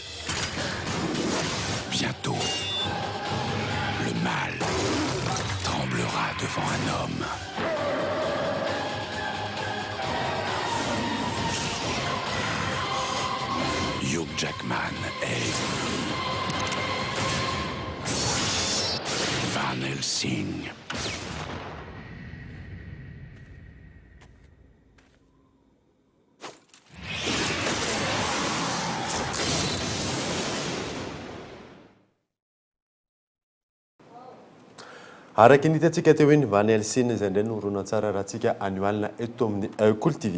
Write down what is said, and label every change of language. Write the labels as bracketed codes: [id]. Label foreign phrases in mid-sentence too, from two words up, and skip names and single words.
[fr] Bientôt, le mal tremblera devant un homme. Hugh Jackman est Van Helsing. [mg] Araka ny hitantsika teo hoe ny Van Helsing izay indray no horonan-tsara raha antsika annualina eto amin'ny Cool TV.